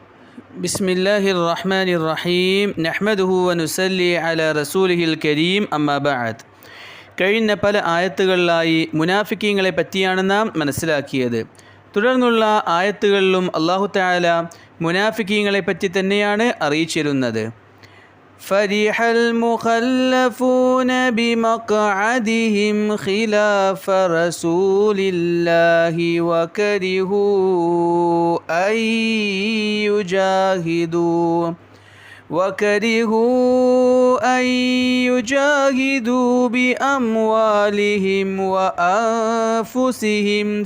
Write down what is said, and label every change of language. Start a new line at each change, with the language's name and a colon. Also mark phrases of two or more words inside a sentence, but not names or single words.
Arabic: بسم الله الرحمن الرحيم نحمده ونصلي على رسوله الكريم أما بعد.
Malayalam: കഴിഞ്ഞ പല ആയത്തുകളിലായി മുനാഫിക്കീങ്ങളെ പറ്റിയാണ് നാം മനസ്സിലാക്കിയത്. തുടർന്നുള്ള ആയത്തുകളിലും അല്ലാഹു തആല മുനാഫിക്കീങ്ങളെ പറ്റി തന്നെയാണ് അറിയിച്ചിരുന്നത്.
Arabic: فرح المخلفون بمقعدهم خلاف رسول الله وكرهوا أن يجاهدوا بأموالهم وأنفسهم